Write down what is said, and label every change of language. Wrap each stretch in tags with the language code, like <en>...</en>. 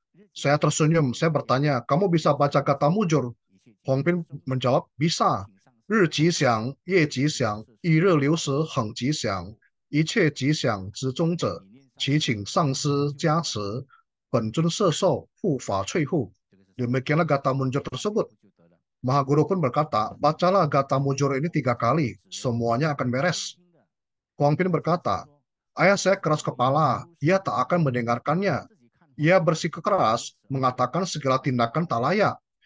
<id>Saya tersenyum, saya bertanya, kamu bisa baca kata mujur? Huang Pin menjawab, bisa.</id> <zh>日吉祥，夜吉祥，一日流时很吉祥，一切吉祥之中者，祈请上师加持，本尊摄受，护法翠护.</zh> <id>Demikianlah kata mujur tersebut. Mahaguru pun berkata, bacalah gata mujur ini 3 kali, semuanya akan beres. Huang Pin berkata, ayah saya keras kepala, ia tak akan mendengarkannya. Ia bersikeras mengatakan segala tindakan tak layak.</id>